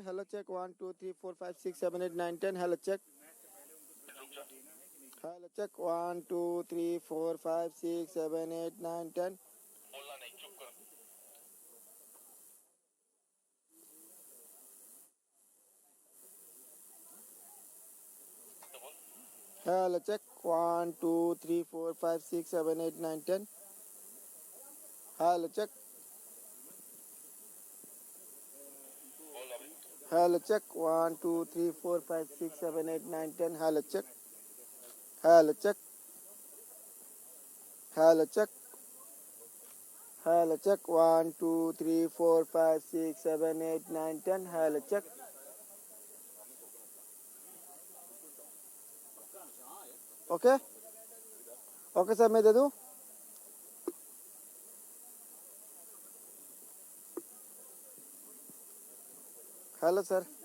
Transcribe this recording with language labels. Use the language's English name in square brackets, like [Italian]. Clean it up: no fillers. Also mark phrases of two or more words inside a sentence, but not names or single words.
[English] Hello check. 1, 2, 3, 4, 5, 6, 7, 8, 9, 10. Hello check. Hello check. 1, 2, 3, 4, 5, 6, 7, 8, 9, 10. Hello check. 1, 2, 3, 4, 5, 6, 7, 8, 9, 10. Hello check. Hello check. 1, 2, 3, 4, 5, 6, 7, 8, 9, 10. Hello check. Hello check. Hello check. Hello check. 1, 2, 3, 4, 5, 6, 7, 8, 9, 10. Hello check. Okay. Okay sir, [Hindi] मैं दे दूँ. [English] Hello sir.